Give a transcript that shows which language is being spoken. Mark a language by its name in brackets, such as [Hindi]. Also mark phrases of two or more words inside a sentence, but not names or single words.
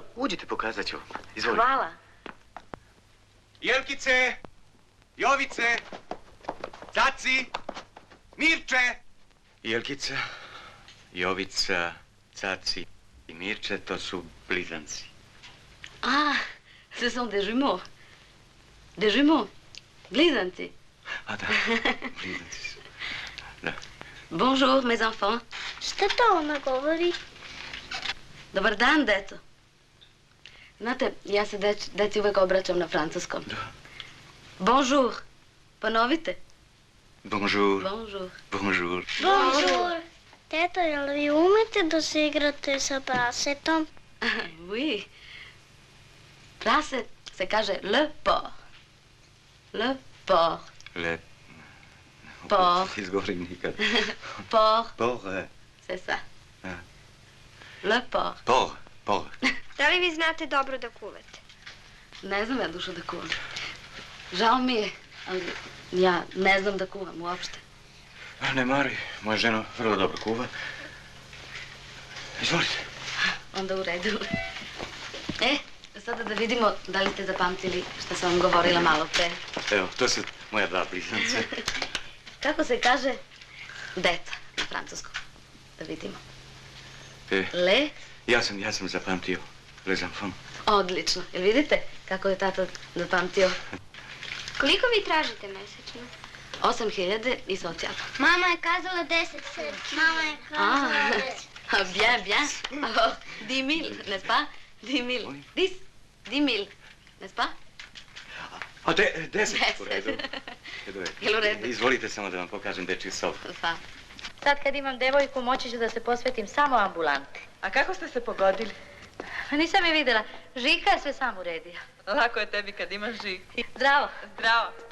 [Serbian] Uđite, pokazat ću. Izvolite. Hvala. Jelkice, Jovice, Caci, Mirče. Jelkica, Jovica, Caci i Mirče, to su blizanci. [French] Ah, ce sont des jumeaux. Des jumeaux. [Serbian] Blizanci. A da, blizanci su. Da. [French] Bonjour, mes enfants. [Serbian] Šta to ona govori? Dobar dan, deco. Znate, ja se deci uvek obraćam na francuskom. Da. Bonjour. Ponovite. [French] Bonjour. Bonjour. Bonjour. Bonjour. [Serbian] Teto, jel vi umete da se igrate sa prasetom? Oui. Prase se kaže [French] le porc. Le porc. Le... Porc. [Serbian] Izgovorim nikad. [French] Porc, Por, c'est ça. Ah. Le porc. por. [Serbian] Da li vi znate dobro da kuvate? Ne znam ja, Dušo, da kuvam. Žao mi je, ali ja ne znam da kuvam uopšte. Ne mari, moja žena vrlo dobro kuva. Izvolite. Onda u redu. Sada da vidimo da li ste zapamtili što sam vam govorila malo pre. Evo, to su moja dva blizanca. Kako se kaže deca na francuskom? Da vidimo. Le? Ja sam zapamtio [French] les enfants. [Serbian] Odlično. Jel vidite kako je tata zapamtio? Koliko vi tražite mesečno? 8.000 i socijalno. Mama je kazala 10 centi. Mama je kazala 10. [French] Bien, bien. Alors, 10.000, n'est-ce pas? 10.000. 10.000, n'est-ce pas? [Serbian] A 10 u redu. Jel u redu? Izvolite samo da vam pokažem dečji sob. Pa. Sad kad imam devojku, moći ću da se posvetim samo ambulanti. A kako ste se pogodili? Pa nisam je vidjela. Žika je sve sam uredio. Lako je tebi kad imaš žig. Zdravo. Zdravo.